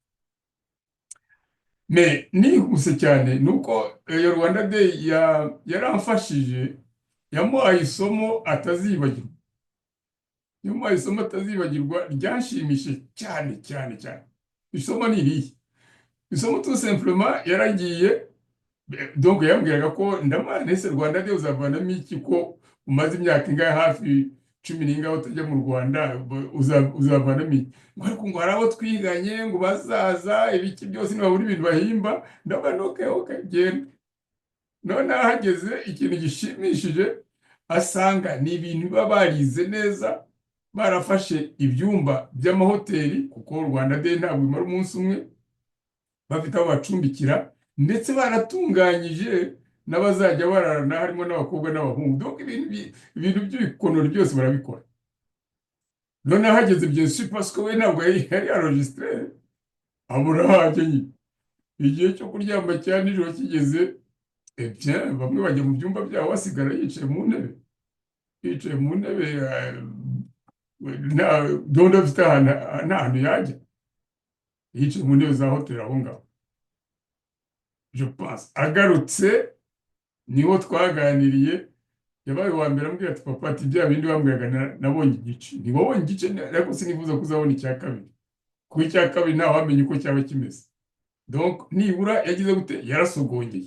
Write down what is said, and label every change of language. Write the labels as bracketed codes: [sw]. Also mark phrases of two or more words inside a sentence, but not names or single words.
[rw] Me nihuse cyane nuko iyo Rwanda Day yaramfashije, yamuhaye isomo atazibagirwa. Yamuhaye isomo atazibagirwa ryanshimishije cyane cyane cyane. Isomo ni irihe? Isomo [fr] tout simplement [rw] yaragiye, donc yambwiraga ko ndamana ese Rwanda Day uzavanamo iki, ko umaze imyaka ingahe hafi 10 n'ingahe utajya mu Rwanda, uzavanamo iki? Ngo ariko ngo hari abo twiganye ngo bazaza ibiki byose nibabura ibintu bahimba. Ndabona okay genda. None ahageze ikintu gishimishije, asanga ni ibintu biba barize neza, barafashe ibyumba by'amahoteli, kuko Rwanda Day ntabwo imara umunsi umwe, bafite aho bacumbikira, ndetse baratunganyije n'abazajya bararana, harimo n'abakobwa n'abahungu. Donc ibintu by'ibikonori byose barabikora. None ahageze [fr] bien sûr parce que [rw] we ntabwo yari enregistré, abura hajye nyine. Igihe cyo kuryama cyane nijoro kigeze, bien bamwe bajya mu byumba byabo, basigara yicaye mu ntebe, don't afite nta hantu yajya, yicaye mu ntebe za hoteli aho ngaho. [fr] Je pense [rw] agarutse niho twaganiriye, yabaye wa mbere ambwira ati papa, ati bya bindi wambwiraga nabonye igice. Ni wowe igice, ariko sinifuza kuzabona icya kabiri, kuko icya kabiri ntawe wamenye uko cyaba kimeze. Donc nibura yagize gute, yarasogongeye.